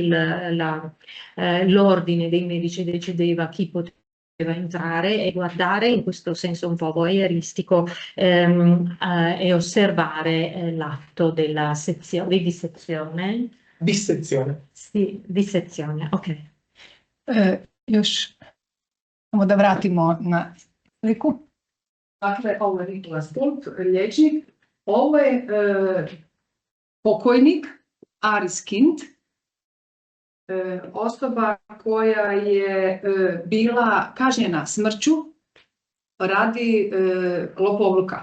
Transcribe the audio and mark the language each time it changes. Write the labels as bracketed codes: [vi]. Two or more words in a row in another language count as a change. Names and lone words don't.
[it] L'ordine dei medici decideva chi poteva entrare e guardare, in questo senso un po' voyeuristico, e osservare l'atto della di dissezione. Dissezione. Sì, dissezione, ok. [hr] Još samo da vratimo na sliku. Dakle, ovo je Nikolas Tulp, liječnik. Ovo je pokojnik, Aris Kind, osoba koja je bila kažnjena smrću radi lopovluka.